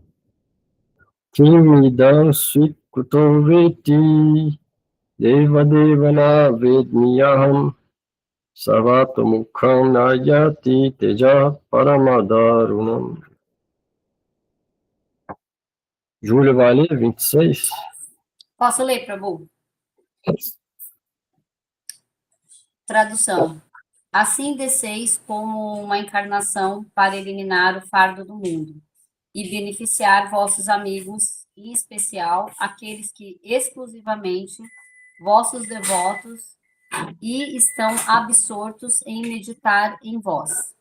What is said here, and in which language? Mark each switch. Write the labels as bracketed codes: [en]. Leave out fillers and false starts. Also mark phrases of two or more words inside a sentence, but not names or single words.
[sa] किमिदं सिकुतो वेति देव देवन वेद्मियहम् सर्वतोमुखम् नयति तेज परमदारुणम्. [pt] Júlia vai ler 26? Posso ler, Prabhu? Tradução. Assim desceis como uma encarnação para eliminar o fardo do mundo e beneficiar vossos amigos, em especial aqueles que exclusivamente vossos devotos e estão absortos em meditar em vós.